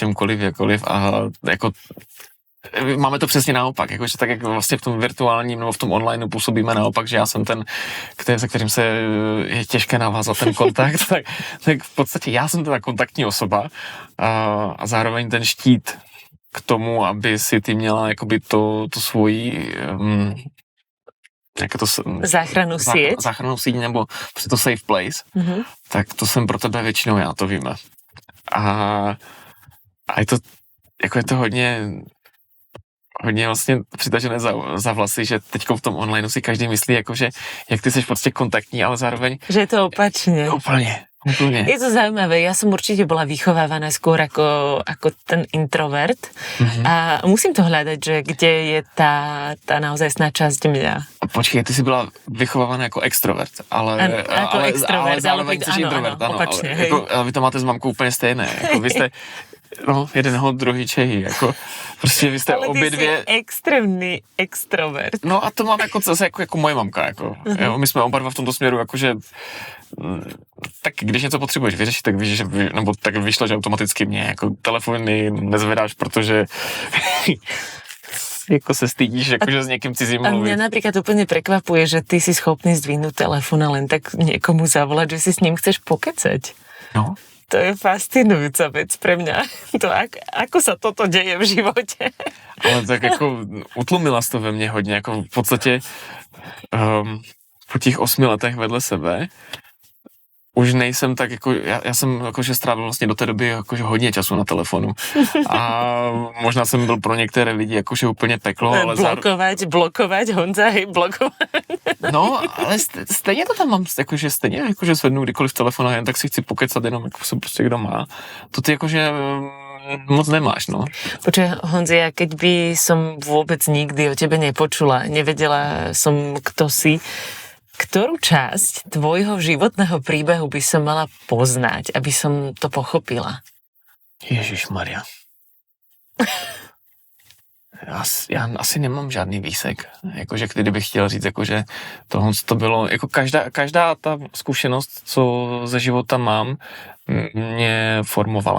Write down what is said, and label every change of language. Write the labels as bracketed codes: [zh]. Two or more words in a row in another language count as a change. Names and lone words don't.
[cs] čemkoliv, jakkoliv a jako máme to přesně naopak, jakože tak jak vlastně v tom virtuálním nebo v tom online působíme naopak, že já jsem ten, se kterým se je těžké navázat ten kontakt, tak v podstatě já jsem teda kontaktní osoba a zároveň ten štít k tomu, aby si ty měla jakoby to svojí záchranu síť nebo to [en] safe place, [cs] tak to jsem pro tebe většinou já, to víme. A je to hodně vlastně přitažené za vlasy, že teďko v tom online si každý myslí, jakože jak ty seš prostě kontaktní, ale zároveň... [sk] Že je to opačne. Úplne. Je to zaujímavé, ja som určite bola vychovávaná skôr ako ten introvert a musím to hľadať, že kde je tá naozajstná časť mňa. [cs] Počkej, ty si byla vychovávaná jako extrovert, ale zároveň jsi introvert. Ano, [sk] opačne, [cs] ale vy to máte s mamkou úplně stejné, jako vy jste jeden hod, druhý Čehy, jako prostě vy jste obě dvě... Ale ty jsi extrémní extrovert. No a to mám zase jako moje mamka, jako. Jo, my jsme oba dva v tomto směru, jakože tak když něco potřebuješ vyřešit, tak víš, že nebo tak vyšlo, že automaticky mě jako telefony nezvedáš, protože Jako se stydíš, [sk] akože s niekým cizím A mluviť. mňa napríklad úplne prekvapuje, že ty si schopný zdvihnúť telefón a len tak niekomu zavolať, že si s ním chceš pokecať. No. To je fascinujúca vec pre mňa. To, ako sa toto deje v živote. [cs] Ale tak jako utlumila to ve mně hodně, jako v podstatě po těch 8 letech vedle sebe už nejsem tak jako, já jsem jakože strávil vlastně do té doby jakože hodně času na telefonu a možná jsem byl pro některé lidi jakože úplně peklo, ale [sk] blokovať, Honza, hej, blokovať. [cs] No, ale stejně to tam mám, jakože stejně jakože zvednu kdykoliv telefon a jen tak si chci pokecat jenom, jako se prostě kdo má. To ty jakože moc nemáš, no. [sk] Počuj, Honzi, ja keď by som vôbec nikdy o tebe nepočula, nevedela som, kto si, ktorú časť tvojho životného príbehu by som mala poznať, aby som to pochopila? [cs] Ježišmarja. Já asi nemám žádný výsek. Jakože kdybych chtěl říct, jakože tohle to bylo, jako každá ta zkušenost, co ze života mám, mě formovala.